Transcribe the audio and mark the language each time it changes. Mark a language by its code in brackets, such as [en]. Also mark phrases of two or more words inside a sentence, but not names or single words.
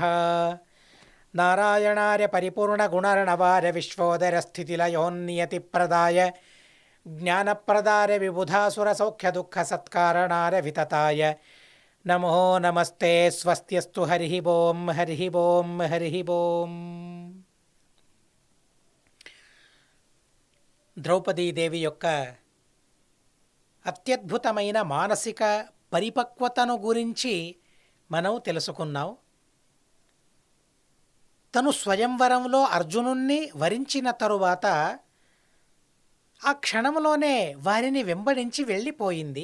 [sa] नारायणाय परिपूर्णगुणर्णवाय विश्वोदयस्थितिलयोन्नियतिप्रदाय ज्ञानप्रदाय विबुधासुरसौख्यदुःखसत्कारणाय वितताय नमो नमस्ते स्वस्त्यस्तु। हरिः ओं हरिः ओं हरिः ओं। [te] ద్రౌపదీదేవి యొక్క అత్యద్భుతమైన మానసిక పరిపక్వతను గురించి మనం తెలుసుకున్నాం. తను స్వయంవరంలో అర్జునుణ్ణి వరించిన తరువాత ఆ క్షణంలోనే వారిని వెంబడించి వెళ్ళిపోయింది.